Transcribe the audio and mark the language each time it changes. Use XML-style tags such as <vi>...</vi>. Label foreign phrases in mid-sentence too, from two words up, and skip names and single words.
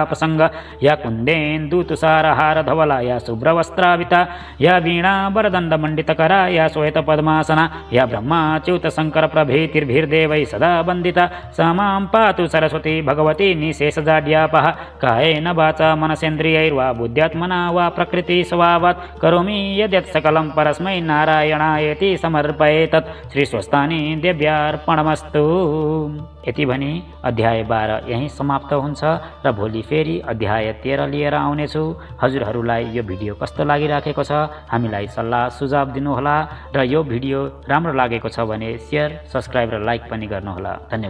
<sa>प्रसङ्ग या कुन्देन्दुतुषारहार धवला या शुभ्रवस्त्राविता या वीणा वरदण्डमण्डितकरा या श्वेतपद्मासना या ब्रह्माच्युत शङ्कर प्रभृतिर्भिर्देवैः सदा वन्दिता सा मां पातु सरस्वती भगवती निशेषजाड्यापः कायेन वाचा मनसेन्द्रियैर्वा बुद्ध्यात्मना वा प्रकृति स्वभावात् करोमि यद्यत् सकलं परस्मै नारायणायेति समर्पयेतत् श्री स्वस्थानी देव्यार्पणमस्तु।</sa> <ne>यति भनी अध्याय 12 यहीँ समाप्त हुन्छ र भोलि फेरि अध्याय 13 लिएर आउनेछु। हजुरहरूलाई यो भिडियो कस्तो लागिराखेको छ हामीलाई सल्लाह सुझाव दिनुहोला र यो भिडियो राम्रो लागेको छ भने शेयर, सब्स्क्राइब र लाइक पनि गर्नुहोला।</ne>